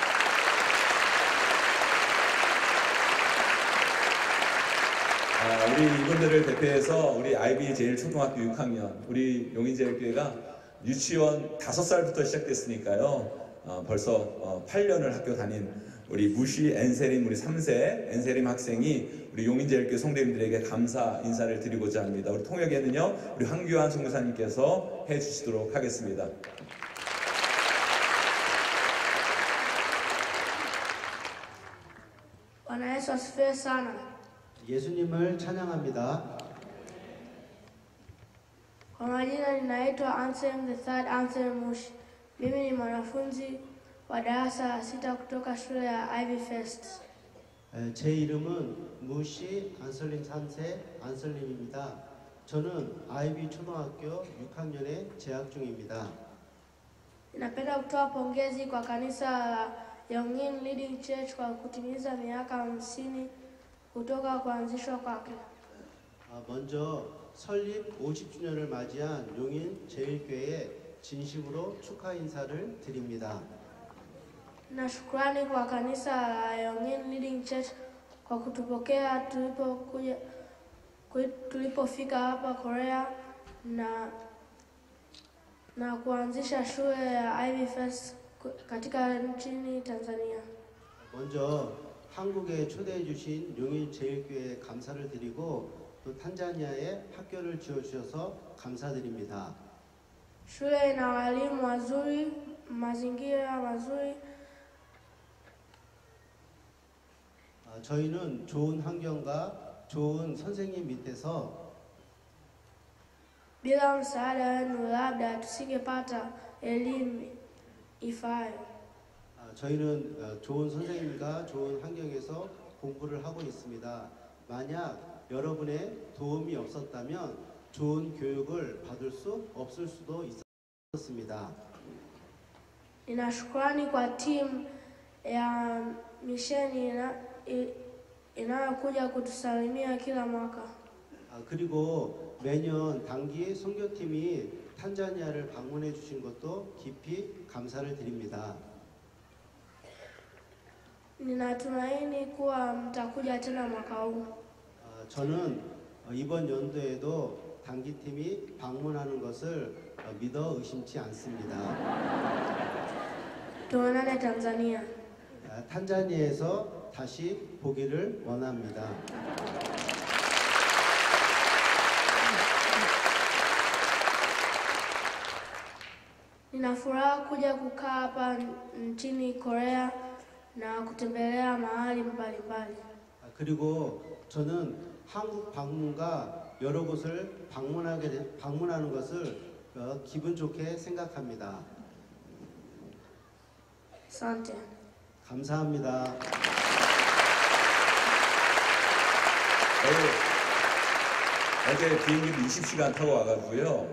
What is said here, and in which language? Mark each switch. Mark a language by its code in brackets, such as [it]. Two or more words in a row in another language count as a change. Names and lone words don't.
[ko] 우리 이분들을 대표해서 우리 아이비 제일초등학교 6학년 우리 용인제일교회가 유치원 5살부터 시작됐으니까요. 벌써 8년을 학교 다닌 우리 무시 엔세림 우리 3세 엔세림 학생이 우리 용인제일교회 성도님들에게 감사 인사를 드리고자 합니다. 우리 통역에는요 우리 황교안 송교사님께서 해주시도록 하겠습니다. [sw] Bwana Yesu asifiwe sana. [ko] 예수님을 찬양합니다. [sw] Kwa majina ninaitwa Anselm the Third Anselm Mushi. Mimi ni mwanafunzi wa darasa la 6 kutoka shule ya Ivy First. [ko] 제 이름은 무시 안설림 3세 안설림입니다. 저는 아이비 초등학교 6학년에 재학 중입니다. [sw] Ninapenda kutoa pongezi kwa kanisa la Yongin Leading Church kwa kutimiza miaka 50 kutoka kuanzishwa kwake. [ko] 먼저 설립 50주년을 맞이한 용인 제일교회에 진심으로 축하 인사를 드립니다. [sw] Na shukrani kwa kanisa la Yongin Leading Church kwa kutupokea tulipofika hapa Korea na kuanzisha shule ya Ivy First katika nchini Tanzania. [ko] 먼저 한국에 초대해 주신 용인 제일교회에 감사를 드리고 또 탄자니아에 학교를 지어주셔서 감사드립니다. [sw] shule ina walimu wazuri, mazingira mazuri. [ko] 저희는 좋은 환경과 좋은 선생님 밑에서 [sw] bila msaada wenu labda tusingepata elimu ifaayo. [ko] 저희는 좋은 선생님과 좋은 환경에서 공부를 하고 있습니다. 만약 여러분의 도움이 없었다면 좋은 교육을 받을 수 없을 수도 있었습니다. [sw] Nina shukrani kwa timu ya misheni inayokuja kutusalimia kila mwaka. [ko] 그리고 매년 단기 선교팀이 탄자니아를 방문해 주신 것도 깊이 감사를 드립니다. [sw] Ninatumaini kuwa mtakuja tena mwaka huu. [ko] 저는 이번 연도에도 단기팀이 방문하는 것을 믿어 의심치 않습니다. [sw] Tuonane Tanzania. [ko] 탄자니아에서 다시 보기를 원합니다. [sw] Nina furaha kuja kukaa hapa nchini Korea na kutembelea mahali mbalimbali. [ko] 그리고 저는 한국 방문과 여러 곳을 방문하는 것을 기분 좋게 생각합니다. [sw] Asante. [ko] 감사합니다. 어제 비행기를 20시간 타고 와가지고요.